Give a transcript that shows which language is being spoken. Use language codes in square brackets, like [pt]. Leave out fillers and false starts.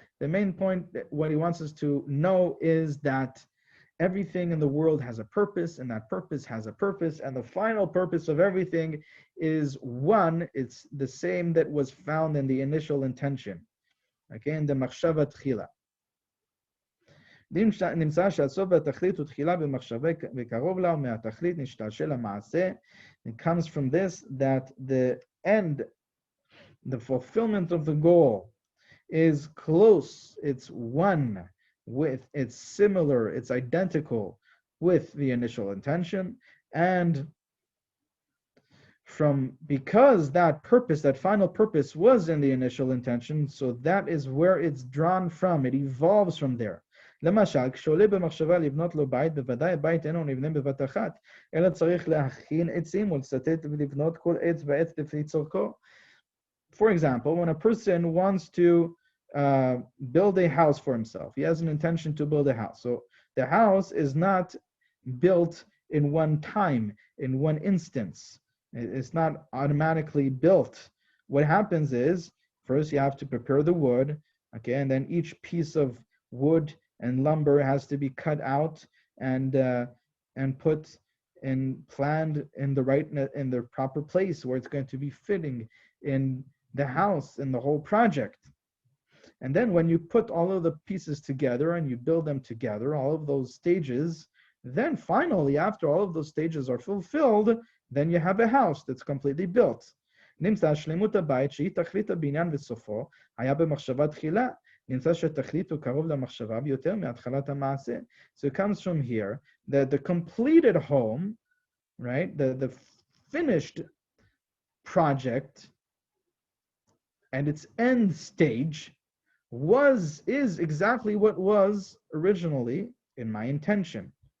[en] The main point, what he wants us to know, is that everything in the world has a purpose, and that purpose has a purpose, and the final purpose of everything is one. It's the same that was found in the initial intention. Okay, in the machshava tchila. [he] נמצא שהסוף והתכלית הוא תחילה במחשבה וקרוב לה, ומהתכלית נשתלשל המעשה. [en] It comes from this that the end, the fulfillment of the goal, is close, it's one with, it's similar, it's identical with the initial intention, and because that purpose, that final purpose was in the initial intention, so that is where it's drawn from. It evolves from there. [he] למשל, כשעולה במחשבה לבנות לו בית, בוודאי הבית אינו נבנה בבת אחת, אלא צריך להכין עצים ולצטט ולבנות כל עץ ועץ לפי צורכו. [en] For example, when a person wants to build a house for himself, he has an intention to build a house. So the house is not built in one time, in one instance. It's not automatically built. What happens is, first you have to prepare the wood, okay, and then each piece of wood and lumber has to be cut out and put and planned in the proper place where it's going to be fitting in the house, in the whole project. And then when you put all of the pieces together and you build them together, all of those stages, then finally, after all of those stages are fulfilled, then you have a house that's completely built. [he] נמצא שלמות הבית שהיא תכלית הבניין וסופו, היה במחשבה תחילה, נמצא שהתכלית הוא קרוב למחשבה ויותר מהתחלת המעשה. [en] So it comes from here that the completed home, right, the finished project and its end stage is exactly what was originally in my intention.